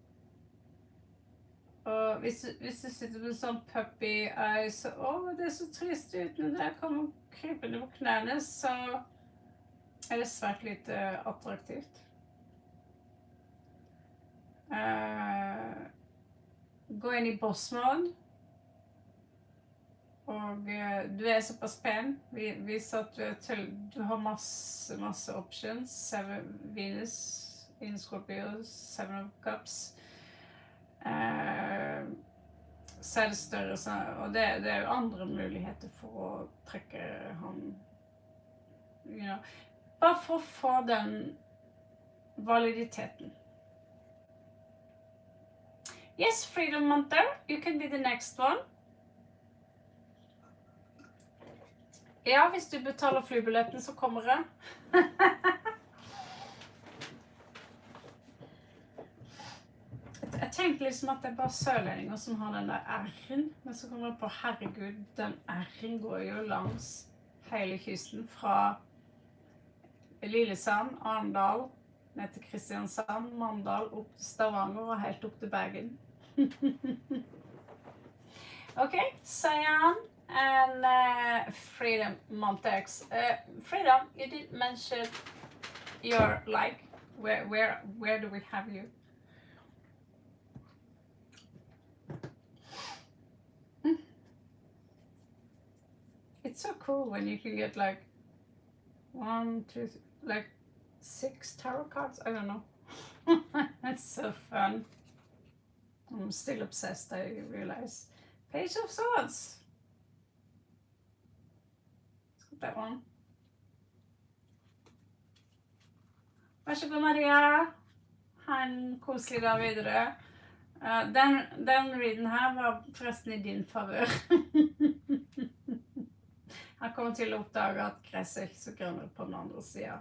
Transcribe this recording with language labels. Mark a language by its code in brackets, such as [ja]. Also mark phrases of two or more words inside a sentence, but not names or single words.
[no] Og hvis du sitter med sånn [en] puppy eyes, [no] det er så trist ut når det kommer krypende på knærne, så er det svært lite attraktivt. Gå inn i boss-mode. Og du er såpass pen. Vis at du har masse options. [en] Venus in Scorpio, 7 of Cups. [no] Så er det større, og det er jo andre muligheter for å trekke han. [en] You know. [no] Bare for å få den validiteten. [en] Yes, Freedom Monter, you can be the next one. [no] Ja, hvis du betaler flybilletten, så kommer jeg. Jeg tenkte liksom at det er bare sørlendinger som har den der R-en, men så kommer jeg på, herregud, den R-en går jo langs hele kysten, fra Lillesand, Arendal, ned til Kristiansand, Mandal, opp til Stavanger og helt opp til Bergen. [en] Ok, Sayan and Freedom Montex. Freedom, you did mention your like. Where do we have you? It's so cool when you can get like 1, 2, like 6 tarot cards. I don't know. It's so fun. I'm still obsessed, I realize. Page of Swords. Let's get that one. [no] Vær så god, Maria. Ha en koselig dag videre. Den readen her var forresten i din favør. Han kommer til å oppdage at gresset er ikke så grønnere på den andre siden.